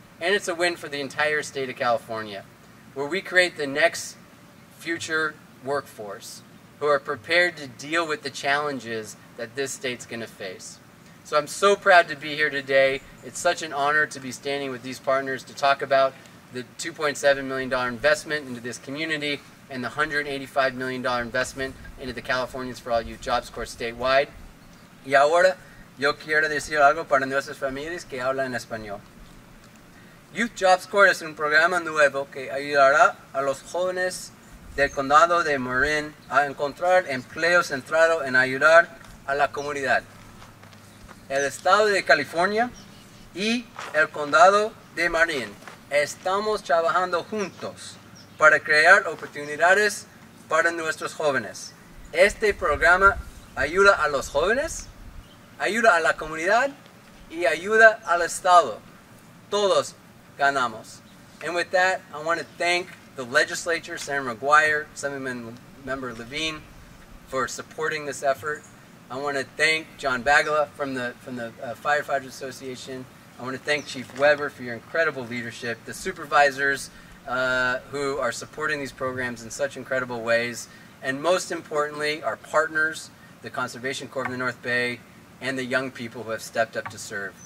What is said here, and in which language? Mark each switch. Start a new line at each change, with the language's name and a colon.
English: And it's a win for the entire state of California, where we create the next future workforce who are prepared to deal with the challenges that this state's going to face. So I'm so proud to be here today. It's such an honor to be standing with these partners to talk about the $2.7 million investment into this community and the $185 million investment into the Californians for All Youth Jobs Corps statewide.
Spanish: Y ahora, yo quiero decir algo para nuestras familias que hablan español. Youth Jobs Corps es un programa nuevo que ayudará a los jóvenes del condado de Marin a encontrar empleo centrado en ayudar a la comunidad. El estado de California y el condado de Marin estamos trabajando juntos para crear oportunidades para nuestros jóvenes. Este programa ayuda a los jóvenes, ayuda a la comunidad y ayuda al estado. Todos ganamos.
English: And with that, I want to thank the legislature, Senator McGuire, Assemblymember Levine, for supporting this effort. I want to thank John Bagla from the Firefighters Association. I want to thank Chief Weber for your incredible leadership, the supervisors who are supporting these programs in such incredible ways, and most importantly, our partners, the Conservation Corps of the North Bay, and the young people who have stepped up to serve.